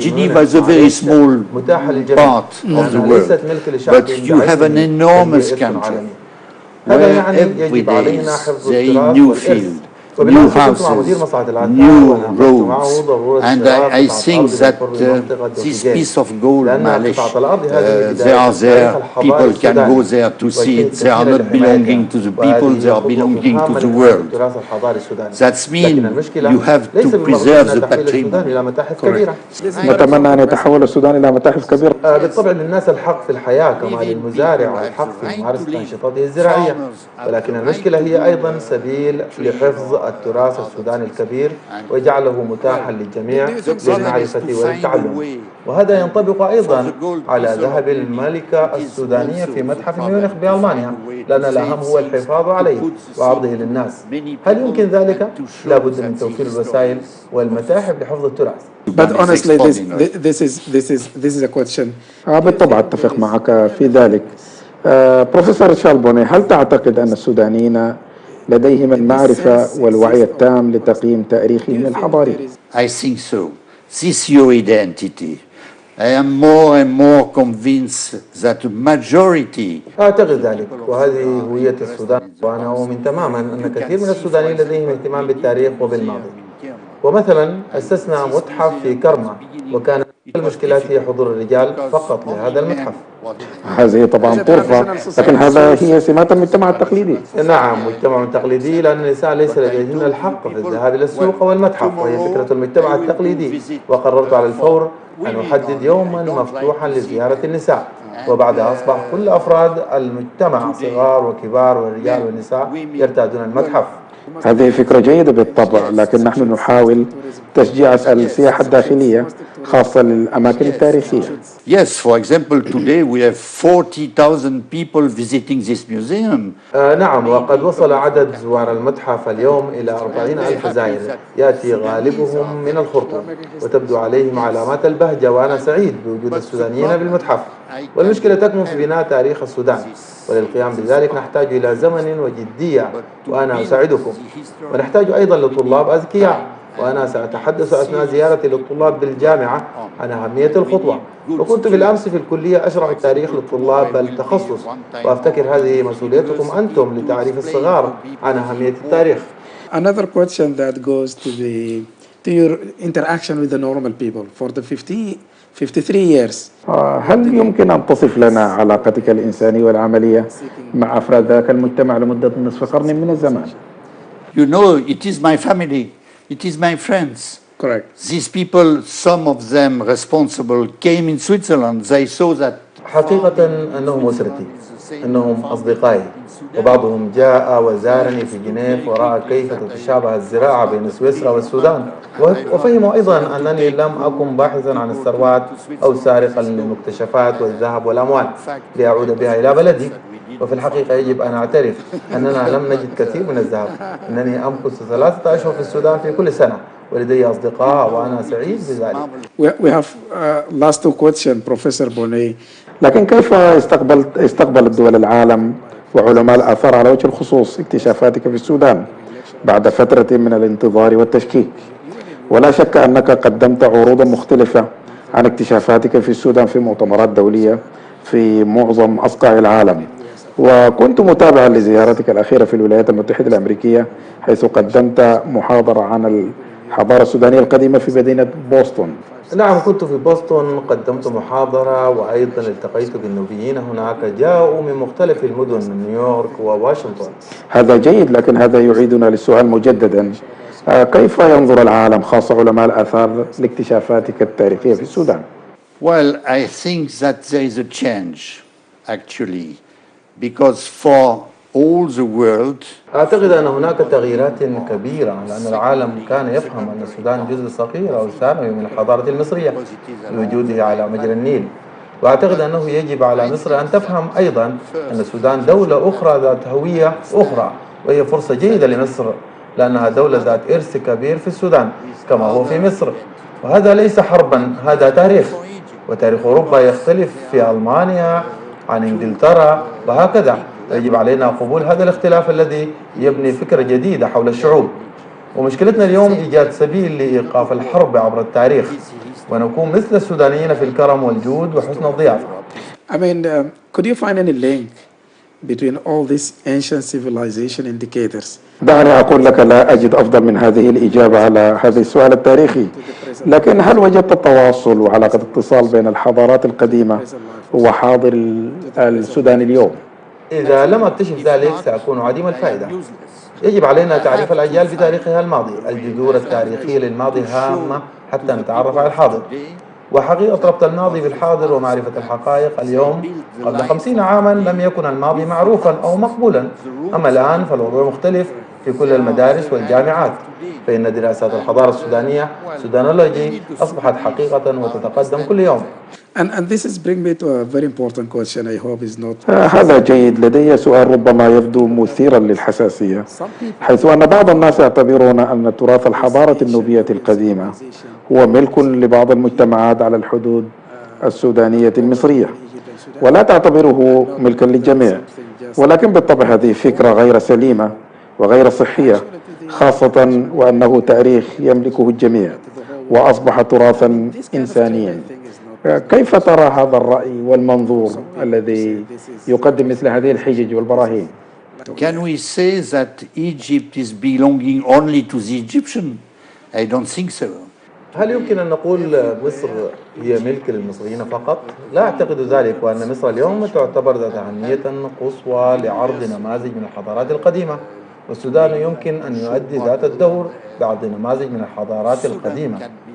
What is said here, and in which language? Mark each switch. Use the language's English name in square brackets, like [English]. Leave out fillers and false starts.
[English] Geneva is a very small part of the world, but you have an enormous country where every day there is new field, new houses, new roads, and I think that this piece of gold, they are there, people can go there to see it. They are not belonging to the people, they are belonging to the world. That means you have to preserve the patrimony. [Arabic] نتمنى أن يتحول السودان إلى متاحف كبيرة. بالطبع للناس الحق في الحياة كما للمزارع الحق في ممارسة أنشطته الزراعية، ولكن المشكلة هي أيضا سبيل لحفظ التراث السوداني الكبير وجعله متاحا للجميع للمعرفة والتعلم. وهذا ينطبق أيضا على ذهب الملكة السودانية في متحف ميونخ بألمانيا، لأن الأهم هو الحفاظ عليه وعرضه للناس. هل يمكن ذلك؟ لا بد من توفير الوسائل والمتاحف لحفظ التراث. [English] But honestly, this is a question. [Arabic] بالطبع أتفق معك في ذلك. بروفيسور شال بونيه، هل تعتقد أن السودانيين لديهم المعرفة والوعي التام لتقييم تاريخهم الحضاري؟ [English] I think so. This is your identity. I am more and more convinced that the majority. [Arabic] أعتقد ذلك، وهذه هوية السودان، وأنا أؤمن تماما أن كثير من السودانيين لديهم اهتمام بالتاريخ وبالماضي. ومثلا أسسنا متحف في كرمة، وكان المشكلات هي حضور الرجال فقط لهذا المتحف. هذه طبعا طرفة، لكن هذا هي سمات المجتمع التقليدي. نعم، مجتمع تقليدي، لأن النساء ليس لديهن الحق في الذهاب إلى السوق والمتحف، وهي فكرة المجتمع التقليدي. وقررت على الفور أن أحدد يوما مفتوحا لزيارة النساء، وبعدها أصبح كل أفراد المجتمع صغار وكبار والرجال والنساء يرتادون المتحف. هذه فكرة جيدة بالطبع، لكن نحن نحاول تشجيع السياحة الداخلية خاصة للأماكن التاريخية. [English] Yes, for example, today we have 40,000 people visiting this museum. [Arabic] نعم، وقد وصل عدد زوار المتحف اليوم إلى 40,000 زائر، يأتي غالبهم من الخرطوم، وتبدو عليهم علامات البهجة، وأنا سعيد بوجود السودانيين بالمتحف. والمشكلة تكمن في بناء تاريخ السودان، وللقيام بذلك نحتاج إلى زمن وجدية، وأنا أساعدكم. ونحتاج أيضا لطلاب أذكياء، وأنا سأتحدث أثناء زيارتي للطلاب بالجامعة عن أهمية الخطوة. وكنت بالأمس في الكلية أشرح التاريخ للطلاب التخصص، وأفتكر هذه مسؤوليتكم أنتم لتعريف الصغار عن أهمية التاريخ. [English] Another question that goes to your interaction with the normal people for the 53 years. [Arabic] هل يمكن أن تصف لنا علاقتك الإنسانية والعملية مع أفراد ذاك المجتمع لمدة نصف قرن من الزمان؟ [English] You know, it is my family. It is my friends. Correct. These people, some of them responsible, came in Switzerland. They saw that. [Arabic] حقيقة أنهم أسرتي، أنهم أصدقائي، وبعضهم جاء وزارني في جنيف ورأى كيف تتشابه الزراعة بين سويسرا والسودان، وفهموا أيضا أنني لم أكن باحثا عن الثروات أو سارقا للمكتشفات والذهب والأموال لأعود بها إلى بلدي. وفي الحقيقة يجب أن أعترف أننا لم نجد كثير من الذهب، أنني أمكث 3 أشهر في السودان في كل سنة ولدي أصدقاء وأنا سعيد بذلك. [English] We have last 2 questions, Professor بونيه. [Arabic] لكن كيف استقبل الدول العالم وعلماء الآثار على وجه الخصوص اكتشافاتك في السودان بعد فترة من الانتظار والتشكيك؟ ولا شك أنك قدمت عروضا مختلفة عن اكتشافاتك في السودان في مؤتمرات دولية في معظم أصقاع العالم، وكنت متابعا لزيارتك الأخيرة في الولايات المتحدة الأمريكية حيث قدمت محاضرة عن الحضارة السودانية القديمة في مدينة بوسطن. نعم، كنت في بوسطن، قدمت محاضرة وأيضا التقيت بالنوبيين هناك جاءوا من مختلف المدن نيويورك وواشنطن. هذا جيد، لكن هذا يعيدنا للسؤال مجددا، كيف ينظر العالم خاصة علماء الآثار لاكتشافاتك التاريخية في السودان؟ [English] Well, I think that there is a change, actually, because for all the world. [Arabic] أعتقد أن هناك تغييرات كبيرة، لأن العالم كان يفهم أن السودان جزء صغير أو ثانوي من الحضارة المصرية بوجوده على مجرى النيل. وأعتقد أنه يجب على مصر أن تفهم أيضا أن السودان دولة أخرى ذات هوية أخرى، وهي فرصة جيدة لمصر لأنها دولة ذات إرث كبير في السودان كما هو في مصر. وهذا ليس حربا، هذا تاريخ، وتاريخ أوروبا يختلف في ألمانيا عن إنجلترا وهكذا. يجب علينا قبول هذا الاختلاف الذي يبني فكرة جديدة حول الشعوب. ومشكلتنا اليوم إيجاد سبيل لإيقاف الحرب عبر التاريخ ونكون مثل السودانيين في الكرم والجود وحسن الضيافة. [English] I mean, could you find any link between all these ancient civilization indicators? [Arabic] دعني أقول لك لا أجد أفضل من هذه الإجابة على هذا السؤال التاريخي، لكن هل وجدت التواصل وعلاقة اتصال بين الحضارات القديمة وحاضر السودان اليوم؟ إذا لم أكتشف ذلك سأكون عديم الفائدة. يجب علينا تعريف الأجيال بتاريخها الماضي. الجذور التاريخية للماضي هامة حتى نتعرف على الحاضر، وحقيقة ربط الماضي بالحاضر ومعرفة الحقائق. اليوم قبل 50 عاما لم يكن الماضي معروفا أو مقبولا، أما الآن فالوضع مختلف في كل المدارس والجامعات، فإن دراسات الحضارة السودانية سودانولوجي أصبحت حقيقة وتتقدم كل يوم. [English] And this is bring me to a very important question. I hope is not. [Arabic] هذا جيد. لدي سؤال ربما يبدو مثيرا للحساسية، حيث أن بعض الناس يعتبرون أن تراث الحضارة النوبية القديمة هو ملك لبعض المجتمعات على الحدود السودانية المصرية ولا تعتبره ملكا للجميع، ولكن بالطبع هذه فكرة غير سليمة وغير صحية، خاصة وأنه تاريخ يملكه الجميع وأصبح تراثا إنسانيا. كيف ترى هذا الرأي والمنظور الذي يقدم مثل هذه الحجج والبراهين؟ [English] Can we say that Egypt is belonging only to the Egyptian? I don't think so. [Arabic] هل يمكن أن نقول مصر هي ملك للمصريين فقط؟ لا أعتقد ذلك، وأن مصر اليوم تعتبر ذات أهمية قصوى لعرض نماذج من الحضارات القديمة، والسودان يمكن أن يؤدي ذات الدور بعض نماذج من الحضارات القديمة.